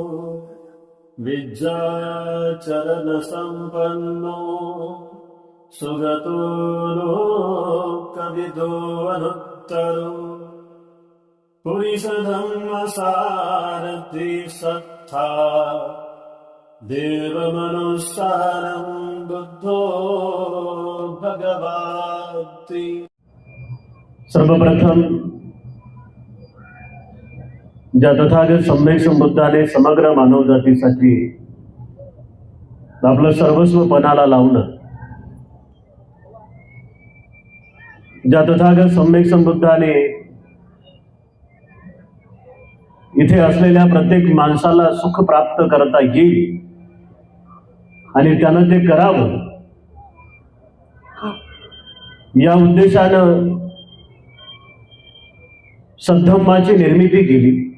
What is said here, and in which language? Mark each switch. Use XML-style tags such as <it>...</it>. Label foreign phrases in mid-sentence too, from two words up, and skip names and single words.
<pi>विद्याचरणसम्पन्नो सुगतो लोकविदो अनुत्तरो पुरुषधर्मसारथि सत्ता देवमनुसारं बुद्धो भगवती।</pi> <mr>सर्वप्रथम ज्या तथागत सम्यक संबुद्धाने समग्र मानव जातीसाठी आपलं सर्वस्व पणाला लावलं, ज्या तथागत सम्यक संबुद्धाने इथे असलेल्या प्रत्येक माणसाला सुख प्राप्त करता येईल आणि त्यानं ते करावं या उद्देशानं सद्धम्माची निर्मिती केली।</mr>